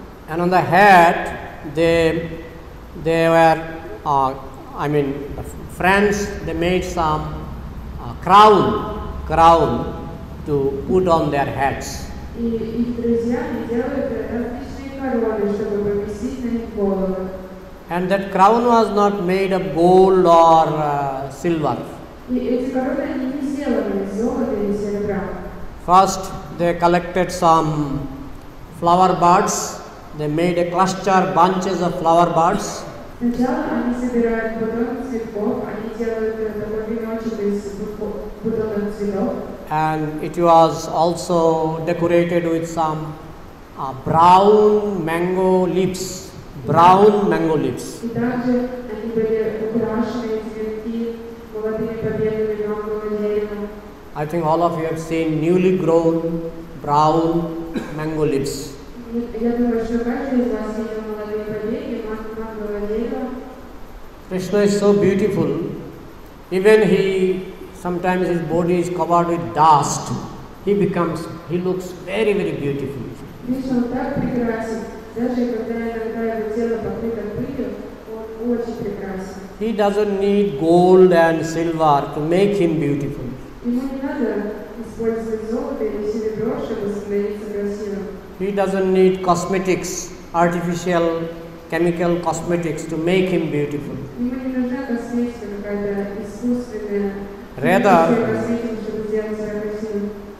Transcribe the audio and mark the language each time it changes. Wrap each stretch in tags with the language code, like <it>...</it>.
<en>And on the head, they were, the friends, they made some crown to put on their heads.</en> <ru>И их друзья не делают различные короны, чтобы повесить на их головы.</ru> <en>And that crown was not made of gold or silver.</en> <ru>И эти короны, они не сделаны из золота или серебра.</ru> <en>First, they collected some flower buds. They made a cluster, bunches of flower buds.</en> <ru>Сначала они собирают бутоны цветков, они делают такой веночек из бутонов цветов.</ru> <en>And it was also decorated with some brown mango leaves.</en> <ru>И также они были украшены цветки молодыми побегами мангового дерева.</ru> <en>I think all of you have seen newly grown brown mango leaves.</en> <ru>Я думаю, что каждый из вас видел молодые побеги мангового дерева.</ru> <en>Krishna is so beautiful. Even sometimes his body is covered with dust. He looks very, very beautiful.</en> <ru>Кришна, он так прекрасен. Даже когда иногда его тело покрыто пылью, он очень прекрасен.</ru> <en>He doesn't need gold and silver to make him beautiful.</en> <ru>Ему не надо использовать золото или серебро, чтобы становиться красивым.</ru> <en>He doesn't need cosmetics, artificial chemical cosmetics to make him beautiful.</en> <ru>Ему не нужна косметика какая-то искусственная.</ru> <en>Rather,</en> <ru>Чтобы сделать себя красивым.</ru>